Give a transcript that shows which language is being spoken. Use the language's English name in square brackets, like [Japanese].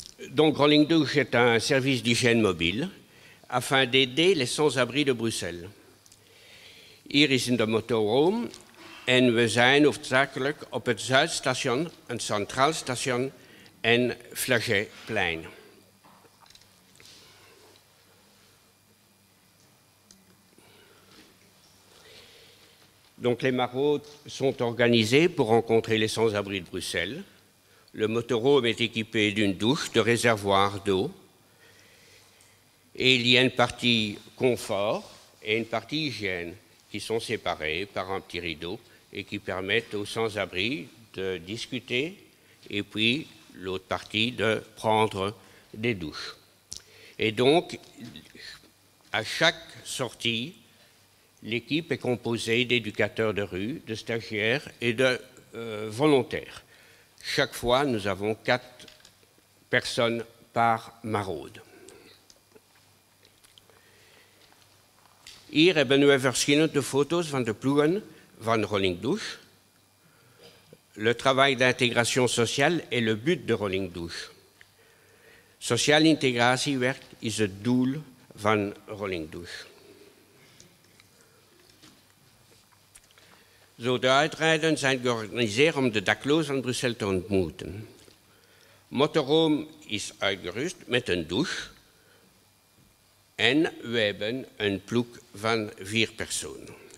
[French] Donc, Rolling Douche est un service d'hygiène mobile afin d'aider les sans-abri de Bruxelles. [Dutch] Hier is in de motorhome en we zijn hoofdzakelijk op het Zuidstation, een centraal station en Flagetplein. [French] Donc les maraudes sont organisées pour rencontrer les sans-abri de Bruxelles. Le motorhome est équipé d'une douche, de réservoirs d'eau. Et il y a une partie confort et une partie hygiène qui sont séparées par un petit rideau et qui permettent aux sans-abri de discuter et puis l'autre partie de prendre des douches. Et donc, à chaque sortie, l'équipe est composée d'éducateurs de rue, de stagiaires et de volontaires. Chaque fois, nous avons 4 personnes par maraude. [Dutch] Hier hebben we verschillende foto's van de ploegen van Rolling Douche. [French] Le travail d'intégration sociale est le but de Rolling Douche. [Dutch] Sociale integratiewerk is het doel van Rolling Douche. Zo, de uitrijden zijn georganiseerd om de daklozen van Bruxelles te ontmoeten. Motorhome is uitgerust met een douche. En we hebben een ploeg van 4 personen.